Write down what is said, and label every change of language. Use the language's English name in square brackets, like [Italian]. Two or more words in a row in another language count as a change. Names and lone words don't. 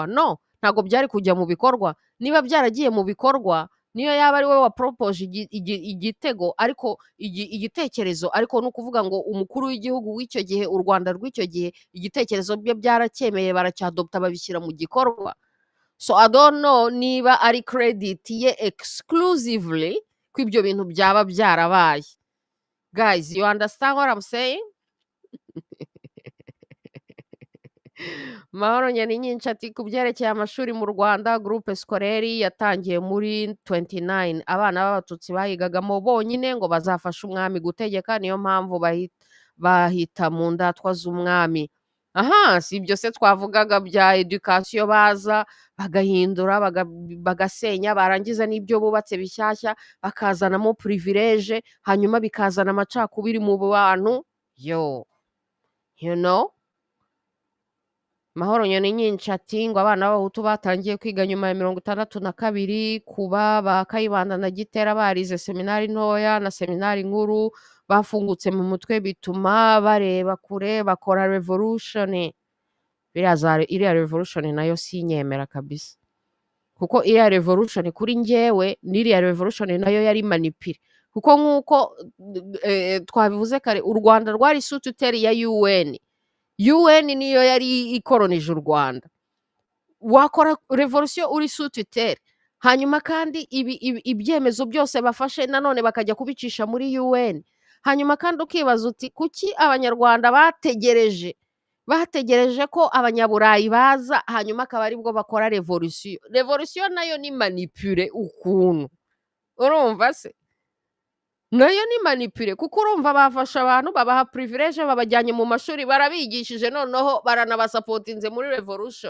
[Kinyarwanda] No, ntago byari kujya mu bikorwa. Niba byaragiye mu bikorwa, niyo yaba ari we wa propose igitego, ariko igitekerezo, ariko no kuvuga ngo umukuru w'igihugu w'icyo gihe, u Rwanda rw'icyo gihe, igitekerezo bye byaracyemeye, baracyadopta, babishyira mu gikorwa. [English] So I don't know [Kinyarwanda] niba ari credit ye exclusively ko ibyo bintu byaba byarabaye. [English] Guys, you understand what I'm saying? [Kinyarwanda] Mahoro nyinshi ati ku byerekeye amashuri mu Rwanda [French] groupe scolaire [Kinyarwanda] yatangiye muri 29 abana b'abatutsi bahigagamo bonyine ngo bazafasha umwami gutegeka niyo mpamvu bahita mu ndatwa z'umwami. Aha, si ibyo se twavugaga bya education baza bagahindura bagasenya barangiza n'ibyo bubatse bishyashya bakazanamo privilege hanyuma bikazana amacakubiri mu bantu yo [English] you know. [Kinyarwanda] Mahoro nyinshi ati ngo abana b'abahutu batangiye kwiga nyuma ya 62 kuba ba Kayibanda na Gitera barize seminari ntoya na seminari nkuru bafungutse mu mutwe bituma bareba kure bakora revolution. Iriya revolution nayo sinyemera kabisa kuko iriya revolution kuri njyewe n'iriya revolution nayo yari manipire kuko nk'uko twabivuze kare u Rwanda rwari [French] sous tutelle [Kinyarwanda] ya UN niyo yari ikolonije u Rwanda. Wakora revolution uri [French] sous tutelle [Kinyarwanda] hanyuma kandi ibyemezo byose bafashe nanone bakajya kubicisha muri UN hanyuma kandi ukibaza uti kuki abanyarwanda bategereje ko abanyaburayi baza hanyuma akaba aribwo bakora revolution nayo ni manipure ukuntu urumva se nayo ni manipure kuko urumva bafasha abantu babaha privilege babajyanye mu mashuri barabigishije noneho baranabasapotinze muri revolution.